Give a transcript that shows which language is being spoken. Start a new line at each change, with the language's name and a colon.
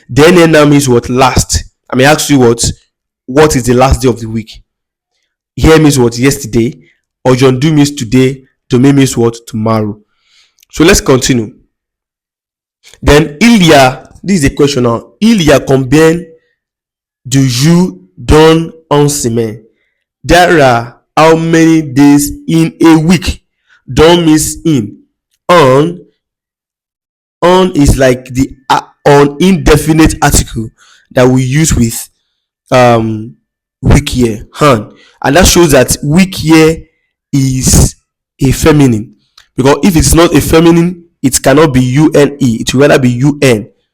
English: Then now means what? Last. I may ask you what is the last day of the week. Here means what? Yesterday. Aujourd'hui means today. Demain means what? Tomorrow. So let's continue. Then
French: il y a,
English: this is a question now.
French: Il y a combien de jours dans une semaine?
English: There are how many days in a week? Dans means in. On is like the on indefinite article that we use with week year, han, and that shows that week year is a feminine, because if it's not a feminine, it cannot be une, it will rather be un.